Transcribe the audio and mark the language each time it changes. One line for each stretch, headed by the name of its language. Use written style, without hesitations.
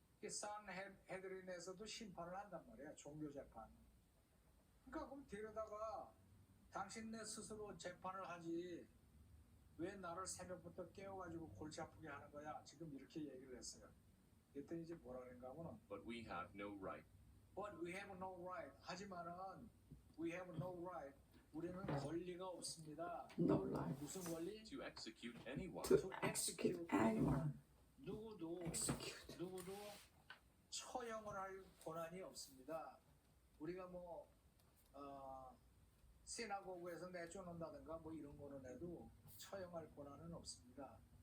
Korean: 산헤드린에서도 심판을 한단 말이야. 종교 재판. 그러니까 그럼 데려다가 당신네 스스로 재판을 하지 왜 나를 새벽부터 깨워가지고 골치 아프게 하는 거야? 지금 이렇게 얘기를 했어요. 그랬더니 이제 뭐라 그런가 하면은
English: But we have no right. But we have no right.
Korean: 하지만은
English: we have no right.
Korean: 우리는 권리가 없습니다.
English: No life
Korean: 무슨 권리?
English: To execute anyone. to execute anyone.
Korean: 누구도
English: Execute.
Korean: 누구도 처형을 할 권한이 없습니다. 우리가 뭐 시나고그에서 내쫓는다든가 뭐 이런 거는 해도 처형할 권한은 없습니다.